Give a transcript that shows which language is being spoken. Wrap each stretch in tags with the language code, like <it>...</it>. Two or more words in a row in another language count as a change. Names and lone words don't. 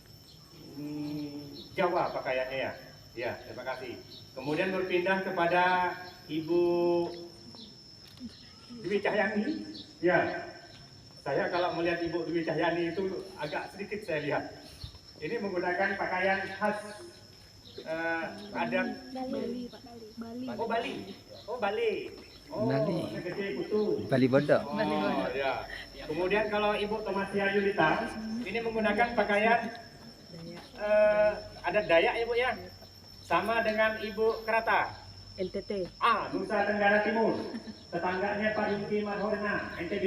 <id>Jawa pakaiannya ya. Ya, terima kasih. Kemudian berpindah kepada Ibu Dwi Cahyani. Ya, saya kalau melihat Ibu Dwi Cahyani itu agak sedikit saya lihat. Ini menggunakan pakaian khas adat Bali, Pak. Bali. Oh Bali. Oh Bali. Oh, Bali. Gede Kutu. Bali Bodo. Oh, ya. Kemudian kalau Ibu Tomasia Yulita ini menggunakan pakaian adat Dayak ya Bu ya. Sama dengan Ibu Kerata. NTT. Nusa Tenggara Timur. Tetangganya Pak Yungki Marhorna, NTB.</id>